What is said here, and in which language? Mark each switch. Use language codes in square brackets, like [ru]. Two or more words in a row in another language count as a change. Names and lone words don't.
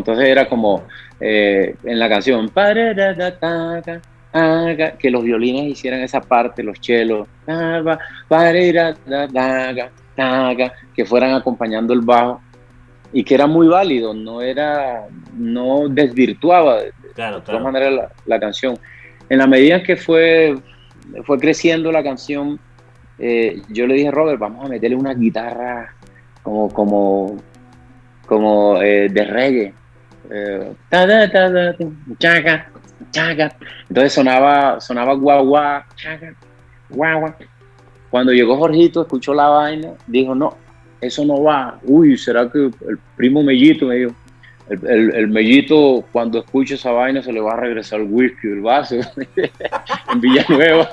[es] Entonces era como en la canción que los violines hicieran esa parte, los chelos, que fueran acompañando el bajo y que era muy válido, no desvirtuaba de Claro, todas claro. maneras la canción. En la medida en que fue creciendo la canción, yo le dije, Robert, vamos a meterle una guitarra como, como, como de reggae. Ta, da, ta, da, chaca, chaca. Entonces sonaba guagua, chaca, guagua. Cuando llegó Jorgito, escuchó la vaina, dijo, no, eso no va. Uy, ¿será que el primo Mellito me dijo? El Mellito, cuando escuche esa vaina, se le va a regresar el whisky, el vaso, en Villanueva.